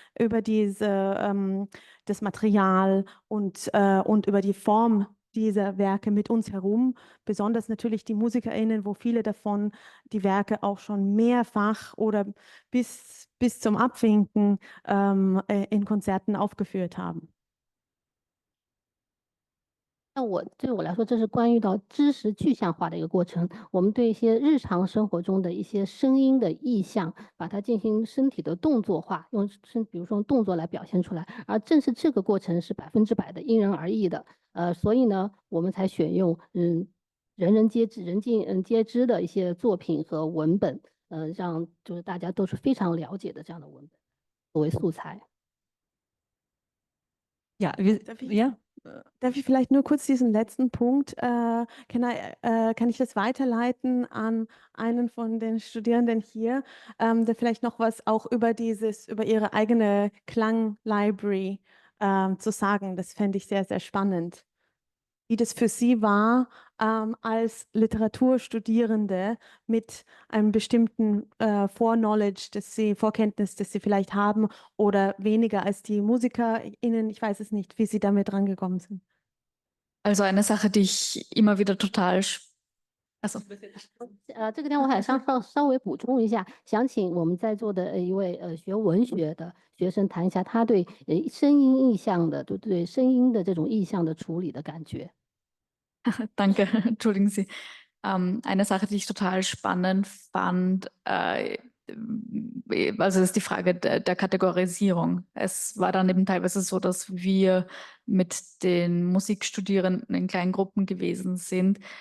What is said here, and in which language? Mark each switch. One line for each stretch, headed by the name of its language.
German: das Material und über die Form dieser Werke mit uns herum, besonders natürlich die MusikerInnen, wo viele davon die Werke auch schon mehrfach oder bis zum Abwinken in Konzerten aufgeführt haben.
Chinese: 对我来说，这是关于到知识具象化的一个过程。我们对一些日常生活中的一些声音的意象，把它进行身体的动作化，比如说用动作来表现出来。而正是这个过程是100%的因人而异的。所以呢，我们才选用人人皆知的一些作品和文本，让就是大家都是非常了解的这样的文本作为素材。
German: Ja, Darf ich vielleicht nur kurz diesen letzten Punkt, kann ich das weiterleiten an einen von den Studierenden hier, der vielleicht noch was auch über ihre eigene Klang-Library zu sagen. Das fände ich sehr, sehr spannend. Wie das für Sie war, als Literaturstudierende mit einem bestimmten Vorknowledge, Vorkenntnis, das Sie vielleicht haben, oder weniger als die MusikerInnen. Ich weiß es nicht, wie Sie damit rangekommen sind. Also eine Sache, die ich immer wieder total
Chinese: 这个点我还稍微补充一下，想请我们在座的一位学文学的学生谈一下他对声音意象的，对声音的这种意象的处理的感觉。
German: Danke, entschuldigen Sie. Eine Sache, die ich total spannend fand, also ist die Frage der Kategorisierung. Es war dann eben teilweise so, dass wir mit den Musikstudierenden in kleinen Gruppen gewesen sind.